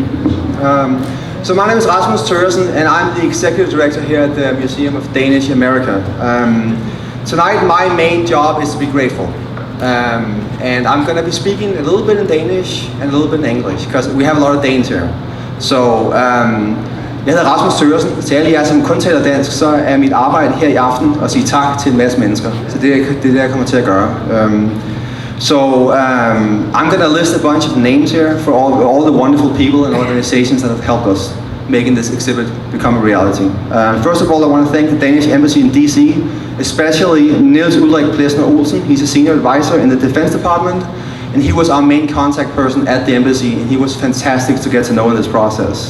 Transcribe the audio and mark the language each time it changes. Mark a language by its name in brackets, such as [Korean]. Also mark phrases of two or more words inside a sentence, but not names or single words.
[English] So my name is Rasmus Thøgersen, and I'm the executive director here at the Museum of Danish America. Tonight my main job is to be grateful. And I'm going to be speaking a little bit in Danish and a little bit in English, because we have a lot of Danes here. So, [Danish] jeg hedder Rasmus Thøgersen. Til alle jer, som kun taler dansk, så er mit arbejde her i aften at sige tak til en masse mennesker. Så det er det, jeg kommer til at gøre. [English] I'm going to list a bunch of names here for all the wonderful people and organizations that have helped us making this exhibit become a reality. First of all, I want to thank the Danish Embassy in DC, especially Niels Ulrik Plesner Olsen. He's a senior advisor in the Defense Department, and he was our main contact person at the embassy, and he was fantastic to get to know in this process.